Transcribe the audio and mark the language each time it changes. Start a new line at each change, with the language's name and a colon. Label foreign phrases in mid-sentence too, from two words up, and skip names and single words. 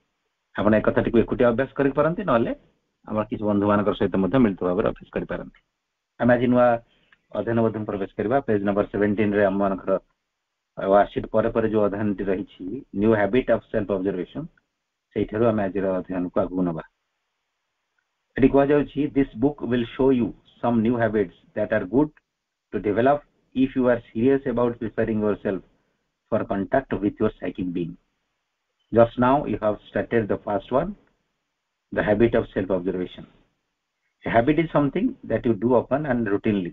Odia: ଆପଣ ଏ କଥାଟିକୁ ଏକୁଟିଆ ଅଭ୍ୟାସ କରିପାରନ୍ତି, ନହେଲେ ଆମର କିଛି ବନ୍ଧୁ ମାନଙ୍କର ସହିତ ମଧ୍ୟ ମିଳିତ ଭାବରେ ଅଭ୍ୟାସ କରିପାରନ୍ତି। ଆମେ ଆଜି ନୂଆ ଅଧ୍ୟୟନ ମଧ୍ୟ ପ୍ରବେଶ କରିବା।
English: page number
Odia: 17 ରେ ଆମ ମାନଙ୍କର ୱାର୍କସିଟ୍ ପରେ ପରେ ଯୋଉ ଅଧ୍ୟୟନଟି ରହିଛି ନ୍ୟୁ ହ୍ୟାବିଟ୍ ଅଫ ସେଲ୍ଫ ଅବଜରଭେସନ, ସେଇଠାରୁ ଆମେ ଆଜିର ଅଧ୍ୟୟନକୁ ଆଗକୁ ନେବା। ଏଠି କୁହାଯାଉଛି
English: this book will show you some new habits that are good to develop if you are serious about preparing yourself for contact with your psychic being. Just now you have started the first one, the habit of self observation. A habit is something that you do often and routinely.